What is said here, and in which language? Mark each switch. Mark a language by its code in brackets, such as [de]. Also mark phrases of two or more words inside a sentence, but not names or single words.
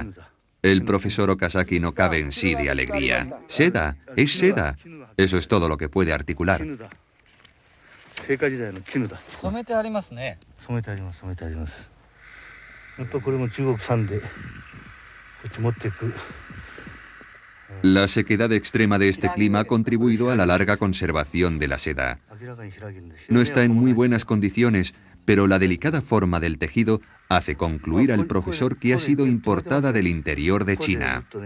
[es] El profesor Okazaki no cabe en sí de alegría. ¡Seda! ¡Es seda! Eso es todo lo que puede articular. [ja] 聖火時代の絹だ。染めてありますね。染めてあります、染めてあります。やっぱこれも中国産でこっち持っていく。 [es] La sequedad extrema de este clima ha contribuido a la larga conservación de la seda. No está en muy buenas condiciones, pero la delicada forma del tejido hace concluir al profesor que ha sido importada del interior de China.